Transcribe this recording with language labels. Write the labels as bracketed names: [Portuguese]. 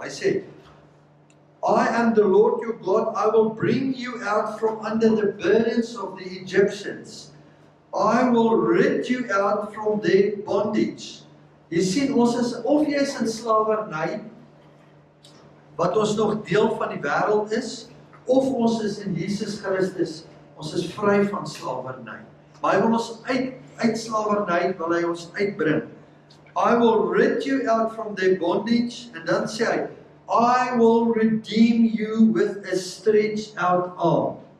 [Afrikaans] Hy sê, [English] I am the Lord your God, I will bring you out from under the burdens of the Egyptians. I will rid you out from their bondage. [Afrikaans] Jy sien, ons is, of jy is in slawerny, wat ons nog deel van die wêreld is, of ons is in Jesus Christus, ons is vry van slawerny. Maar hy wil ons uit slawerny, wil hy ons uitbring. [English] I will rid you out from their bondage, [Afrikaans] en dan sê hy, [English] I will redeem you with a stretched out arm.